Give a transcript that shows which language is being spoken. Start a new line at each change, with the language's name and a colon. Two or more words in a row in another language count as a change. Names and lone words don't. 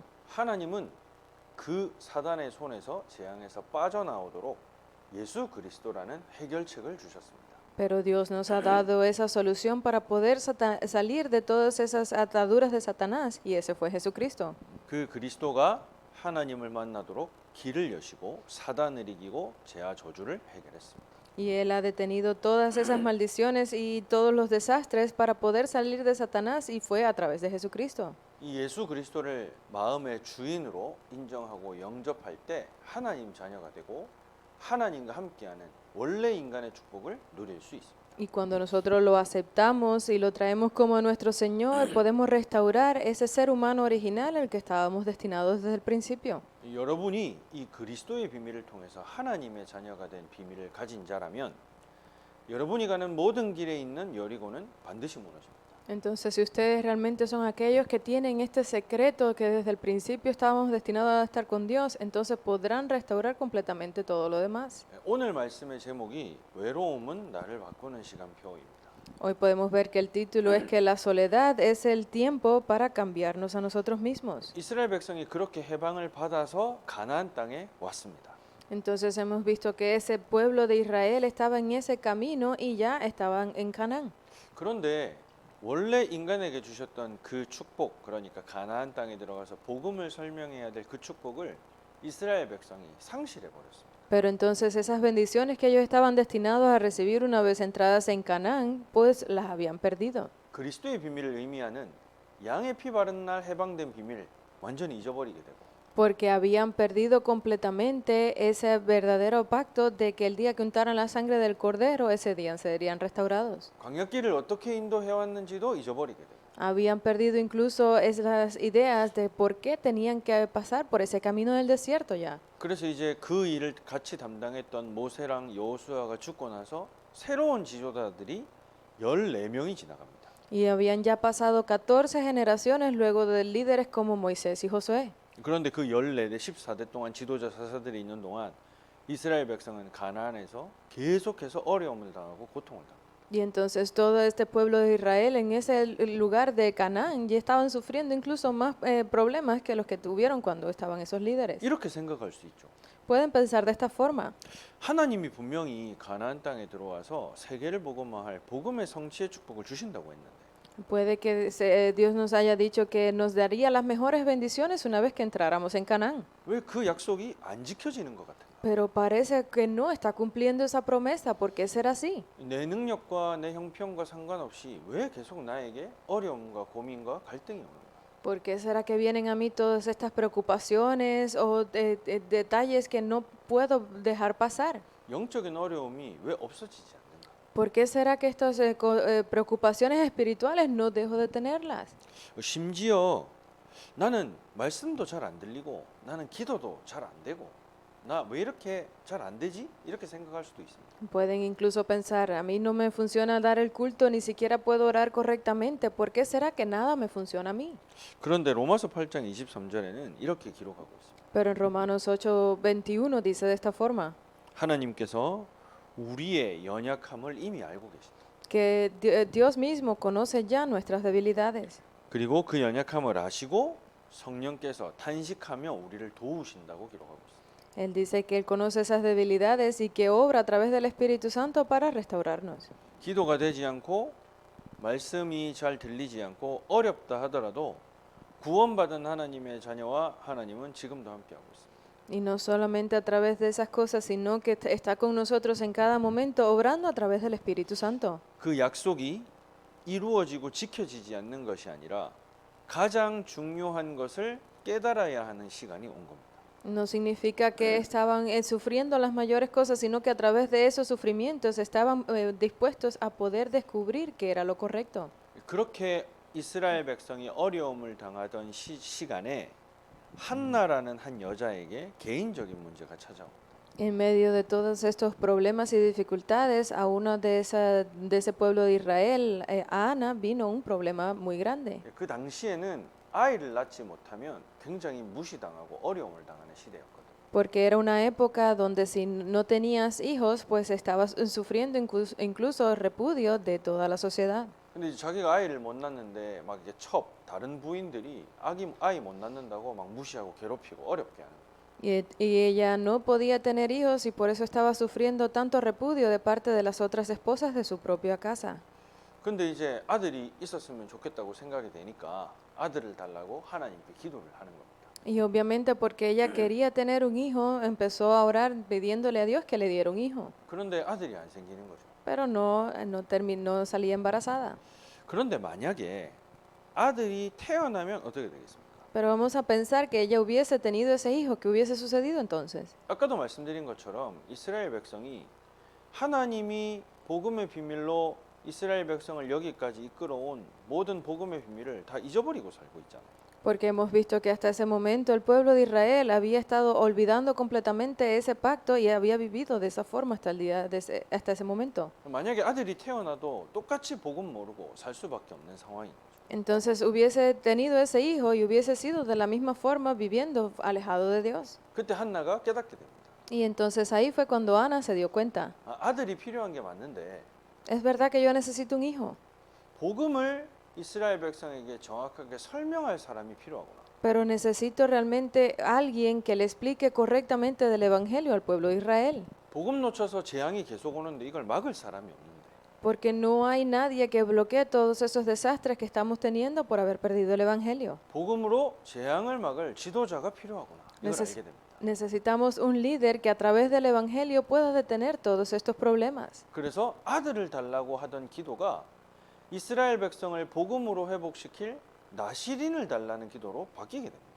Korean: 하나님은 그 사단의 손에서 재앙에서 빠져나오도록 예수 그리스도라는 해결책을 주셨습니다.
Spanish: Pero Dios nos ha dado esa solución para poder salir de todas esas ataduras de Satanás y ese fue Jesucristo.
Korean: 그 그리스도가 하나님을 만나도록 길을 여시고 사단을 이기고 죄와 저주를 해결했습니다.
Spanish: Y Él ha detenido todas esas maldiciones y todos los desastres para poder salir de Satanás y fue a través de Jesucristo.
Korean: 이 예수 그리스도를 마음의 주인으로 인정하고 영접할 때 하나님 자녀가 되고 하나님과 함께하는 원래 인간의 축복을 누릴 수 있습니다.
Spanish: Y cuando nosotros lo aceptamos y lo traemos como nuestro Señor, podemos restaurar ese ser humano original al que estábamos destinados desde el principio.
Korean: 여러분이 이 그리스도의 비밀을 통해서 하나님의 자녀가 된 비밀을 가진 자라면 여러분이 가는 모든 길에 있는 여리고는 반드시 무너집니다.
Spanish: Entonces, si ustedes realmente son aquellos que tienen este secreto que desde el principio estábamos destinados a estar con Dios, entonces podrán restaurar completamente todo lo demás.
Korean: 오늘 말씀의 제목이 외로움은 나를 바꾸는 시간표입니다.
Spanish: Hoy podemos ver que el título es que la soledad es el tiempo para cambiarnos a nosotros mismos.
Korean: 이스라엘 백성이 그렇게 해방을 받아서 가나안 땅에 왔습니다.
Spanish: Entonces hemos visto que ese pueblo de Israel estaba en ese camino y ya estaban en Canaán.
Korean: 그런데 원래 인간에게 주셨던 그 축복, 그러니까 가나안 땅에 들어가서 복음을 설명해야 될 그 축복을 이스라엘 백성이 상실해 버렸습니다.
Spanish: Pero entonces esas bendiciones que ellos estaban destinados a recibir una vez entradas en Canaán, pues las habían perdido.
Korean: 그리스도의 비밀을 의미하는 양의 피 바른 날 해방된 비밀 완전히 잊어버리게 되고
Spanish: Porque habían perdido completamente ese verdadero pacto de que el día que untaran la sangre del cordero, ese día serían restaurados.
Korean: 광야길을 어떻게 인도해 왔는지도 잊어버리게 되고
Spanish: Habían perdido incluso esas ideas de por qué tenían que pasar por ese camino del desierto ya.
Korean: 그래서 이제 그 일을 같이 담당했던 모세랑 여호수아가 죽고 나서 새로운 지도자들이 14명이 지나갑니다.
Spanish: Y habían ya pasado 14 generaciones luego de líderes como Moisés y Josué.
Korean: 그런데 그 14대 14대 동안 지도자 사사들이 있는 동안 이스라엘 백성은 가나안에서 계속해서 어려움을 당하고 고통을 당합니다.
Spanish: Y entonces todo este pueblo de Israel en ese lugar de Canaán ya estaban sufriendo incluso más problemas que los que tuvieron cuando estaban esos líderes.
Korean: 이렇게 생각할 수 있죠.
Spanish: Pueden pensar de esta forma.
Korean: 하나님이 분명히 가나안 땅에 들어와서 세계를 복음화할 복음의 성취의 축복을 주신다고 했는데
Spanish: Puede que Dios nos haya dicho que nos daría las mejores bendiciones una vez que entráramos en Canaán.
Korean: 왜 그 약속이 안 지켜지는 것 같아요?
Spanish: Pero parece que no está cumpliendo esa promesa. ¿Por qué será así?
Korean: 내 능력과 내 형편과 상관없이 왜 계속 나에게 어려움과 고민과 갈등이 오는 거야?
Spanish: ¿Por qué será que vienen a mí todas estas preocupaciones o detalles que no puedo dejar pasar?
Korean: 영적인 어려움이 왜 없어지지 않는가?
Spanish: ¿Por qué será que estas preocupaciones espirituales no dejo de tenerlas?
Korean: 심지어 나는 말씀도 잘 안 들리고 나는 기도도 잘 안 되고 나 왜 이렇게 잘 안 되지? 이렇게 생각할 수도 있습니다.
Spanish: Pueden incluso pensar, a mí no me funciona dar el culto, ni siquiera puedo orar correctamente. ¿Por qué será que nada me funciona a mí?
Korean: 그런데 로마서 8장 23절에는 이렇게 기록하고 있습니다.
Spanish: Pero en Romanos 8:21 dice de esta forma,
Korean: 하나님께서 우리의 연약함을 이미 알고 계신다.
Spanish: que Dios mismo conoce ya nuestras debilidades.
Korean: 그리고 그 연약함을 아시고 성령께서 탄식하며 우리를 도우신다고 기록하고 있습니다.
Spanish: Él dice que Él conoce esas debilidades y que obra a través del Espíritu Santo para restaurarnos.
Korean: 기도가 되지 않고 말씀이 잘 들리지 않고 어렵다 하더라도 구원받은 하나님의 자녀와 하나님은 지금도 함께하고 있습니다.
Spanish: Y no solamente a través de esas cosas, sino que está con nosotros en cada momento, obrando a través del Espíritu Santo.
Korean: 그 약속이 이루어지고 지켜지지 않는 것이 아니라 가장 중요한 것을 깨달아야 하는 시간이 온 겁니다.
Spanish: No significa que estaban sufriendo las mayores cosas, sino que a través de esos sufrimientos estaban dispuestos a poder descubrir que era lo correcto.
Korean: 그렇게 이스라엘 백성이 어려움을 당하던 시간에 한나라는 한 여자에게 개인적인 문제가 찾아옵니다.
Spanish: En medio de todos estos problemas y dificultades, a uno de ese pueblo de Israel, a Ana, vino un problema muy grande.
Korean: 그 당시에는 아이를 낳지 못하면 굉장히 무시당하고 어려움을 당하는 시대였거든요.
Spanish: Porque era una época donde si no tenías hijos, pues estabas sufriendo incluso repudio de toda la sociedad.
Korean: 근데 이제 자기가 아이를 못 낳는데 막 이게 다른 부인들이 아이 못 낳는다고 막 무시하고 괴롭히고 어렵게 하는 거예요.
Spanish: Y ella no podía tener hijos y por eso estaba sufriendo tanto repudio de parte de las otras esposas de su propia casa.
Korean: 근데 이제 아들이 있었으면 좋겠다고 생각이 되니까 아들을 달라고 하나님께 기도를 하는 겁니다.
Spanish: Y obviamente porque ella quería tener un hijo, empezó a orar pidiéndole a Dios que le diera un hijo.
Korean: 그런데 아들이 안 생기는 거죠.
Spanish: Pero no salía embarazada.
Korean: 그런데 만약에 아들이 태어나면 어떻게 되겠습니까?
Spanish: Pero vamos a pensar que ella hubiese tenido ese hijo, ¿qué hubiese sucedido entonces?
Korean: 아까도 말씀드린 것처럼 이스라엘 백성이 하나님이 복음의 비밀로 이스라엘 백성을 여기까지 이끌어온 모든 복음의 비밀을 다 잊어버리고 살고 있잖아요.
Spanish: Porque hemos visto que hasta ese momento el pueblo de Israel había estado olvidando completamente ese pacto y había vivido de esa forma hasta el día hasta ese momento.
Korean: 만약에 아들이 태어나도 똑같이 복음 모르고 살 수밖에 없는 상황인 거죠.
Spanish: Entonces hubiese tenido ese hijo y hubiese sido de la misma forma viviendo alejado de Dios.
Korean: 그때 한나가 깨닫게 됩니다.
Spanish: Y entonces ahí fue cuando Ana se dio cuenta.
Korean: 아들이 필요한 게 맞는데
Spanish: Es verdad que yo necesito un hijo,
Korean: 복음을 이스라엘 백성에게 정확하게 설명할 사람이 필요하구나.
Spanish: pero necesito realmente alguien que le explique correctamente del Evangelio al pueblo de Israel.
Korean: 복음 놓쳐서 재앙이 계속 오는데 이걸 막을 사람이 없는데.
Spanish: Porque no hay nadie que bloquee todos esos desastres que estamos teniendo por haber perdido el Evangelio.
Korean: 복음으로 재앙을 막을 지도자가 필요하구나. 이걸
Spanish: Neces-
Korean: 알게 됩니다.
Spanish: Necesitamos un líder que a través del Evangelio pueda detener todos estos problemas.
Korean: 그래서 아들을 달라고 하던 기도가 이스라엘 백성을 복음으로 회복시킬 나시린을 달라는 기도로 바뀌게 됩니다.